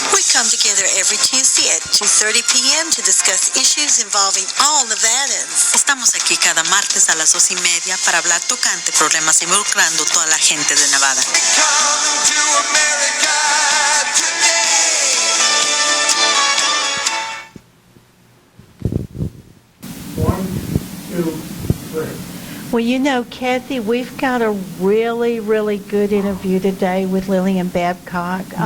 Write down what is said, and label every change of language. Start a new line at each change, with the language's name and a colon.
English: We come together every Tuesday at 2:30 p.m. to discuss issues involving all Nevadans.
Spanish: Estamos aquí cada martes a las 2:30 para hablar tocante problemas involucrando toda la gente de Nevada.
English: Coming to America today. 1, 2, 3. Well, you know, Kathy, we've got a really, really good interview today with Lillian Babcock.